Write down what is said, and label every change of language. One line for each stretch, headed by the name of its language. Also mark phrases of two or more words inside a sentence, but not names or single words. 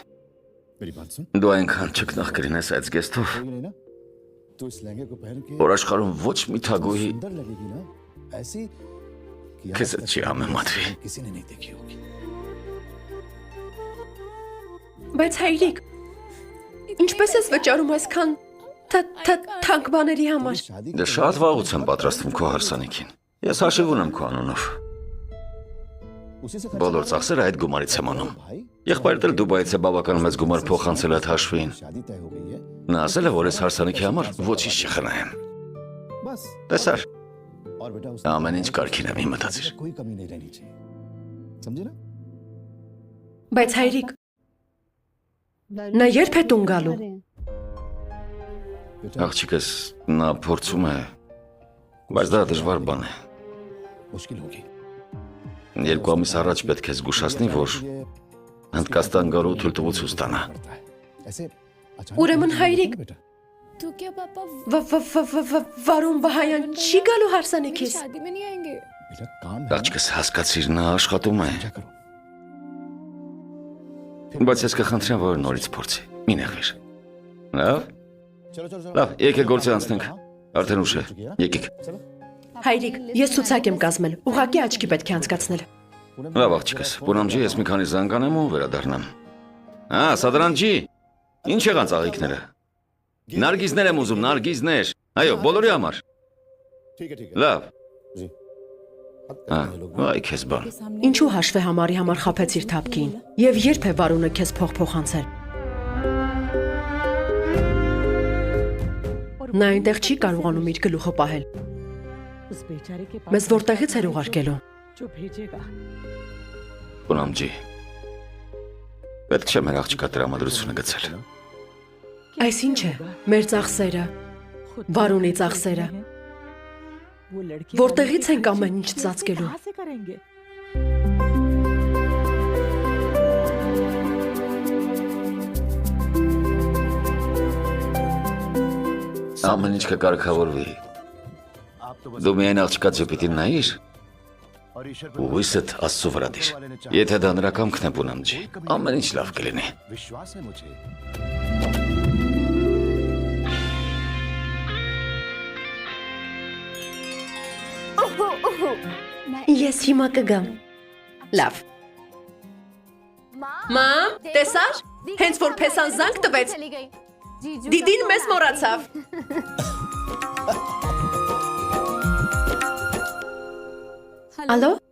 Hindi: मेरी बात सुन
Armenian: Դու այնքան չկնախ կրինես այդ զգեստով,
Hindi: होगी नहीं ना तू इस लहंगे को पहन के
Armenian: որ աշխարհում ոչ մի թագուհի
Hindi: सुंदर लगेगी ना ऐसी कि आज
Armenian: քեզ
Hindi: तक
Armenian: չի համեմատվի։
Hindi: किसी ने नहीं देखी होगी
Armenian: Բայց հայրիկ, ինչպես ես վճարում այսքան թանկ բաների համար։
Hindi: शादी
Armenian: Դե շատ վաղուց եմ պատրաստվում քո հարսանիքին։ Ես հաշիվ ունեմ քո անունով։
Hindi: उसी से
Armenian: Բոլոր ծախսերը այդ գումարից եմ անում։
Hindi: भाई
Armenian: Եղբայրդ էլ Դուբայից է բավական մեծ գումար փոխանցել այդ հաշվին։
Hindi: शादी तय हो गई है
Armenian: Նա ասել է, որ ես հարսանիքի համար ոչինչ չխնայեմ։
Hindi: बस
Armenian: Տեսար,
Hindi: और बेटा उस
Armenian: ամեն ինչ կարգին է, մի մտածիր։
Hindi: कोई कमी नहीं रहनी चाहिए समझे ना
Armenian: Բայց հայրիկ, նա երբ է տուն գալու։
Hindi: बेटा
Armenian: Աղջիկս նա փորձում է, բայց դա դժվար բան է։
Hindi: मुश्किल होगी
Armenian: Երկու ամիս առաջ պետք է զգուշացնի, որ Հնդկաստան գալու թույլտվություն ստանա։
Hindi: पड़ता है ऐसे अचानक
Armenian: Ուրեմն հայրիկ,
Hindi: बेटा तो क्या पापा
Armenian: վարուն Վահայան չի գալու հարսանիքիս։
Hindi: शादी में नहीं आएंगे? बेटा काम है
Armenian: Աղջիկս հասկացիր, նա աշխատում է,
Hindi: क्या करो
Armenian: բայց ես կխնդրեմ, որ նորից փորձի։ Մի նեղվիր։ Լավ,
Hindi: चलो चलो चलो
Armenian: լավ, եկեք գործի անցնենք։ Արդեն ուշ է։ Եկեք։
Hindi: चलो
Armenian: Հայրիկ, ես ցուցակ եմ կազմել։ Ուղղակի աչքի պետք է անցկացնել։ Լավ աղջիկս, Պունամջի, ես մի քանի զանգանեմ ու վերադառնամ։ Սադրանջի, ինչ եղան ծաղիկները։ Նարգիզներ եմ ուզում, նարգիզներ։ Այո, բոլորի համար։
Hindi: ठीक है
Armenian: Լավ։
Hindi: जी
Armenian: Այ քեզ բան։ Ինչու հաշվե համարի համար խափեցիր թափքին։ Եվ երբ է Վարունը քեզ փոխանցել։ Նա այնտեղ չի կարողանում իր գլուխը պահել։
Hindi: उस बेचारे के पास
Armenian: Մեզ որտեղից էր ուղարկելու։
Hindi: जो भेजेगा
Armenian: Պունամջի։ Պետք չէ մեր աղջկա տրամադրությունը գցել։ Այս ինչ է։ Մեր ծախսերը, Վարունի ծախսերը։
Hindi: वो लड़की
Armenian: Որտեղից ենք ամեն ինչ ծածկելու։
Hindi: कहाँ से करेंगे
Armenian: Ամեն ինչ կկարգավորվի։ Դու միայն աղջկա ծոպիտին նայիր, ու հույսդ Աստծո վրա դիր։ Եթե դա նրա կամքն է, Պունամջի, ամեն ինչ լավ կլինի։
Hindi: विश्वास है मुझे
Armenian: Ես հիմա կգամ։ Լավ։ Մամ, տեսար։ Հենց որ փեսան զանգ տվեց, Դիդին մեզ մոռացավ։ Ալո։